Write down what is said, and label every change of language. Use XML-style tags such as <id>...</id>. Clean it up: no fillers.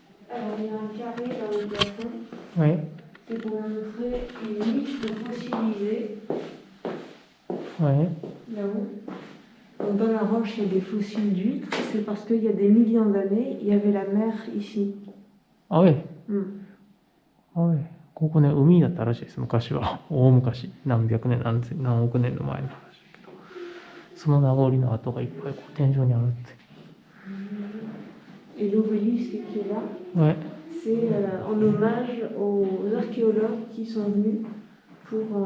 <fr>Alors, il y a un carré dans le plafond. Oui. C'est pour montrer une niche de fossilisés. Oui. Là-haut. Donc, dans la roche, il y a des fossiles d'huîtres. C'est parce qu'il y a des millions d'années, il y avait la mer ici. Ah oui. Mm. Ah oui.</fr> <ja>ここね、海だったらしいです、昔は。大昔。何百年、何億年の前の話だけど。その名残の跡がいっぱい天井にあるって。</ja> <fr>Et l'obélisque qui est là, Ouais. c'est en hommage aux archéologues qui sont venus pour...</fr>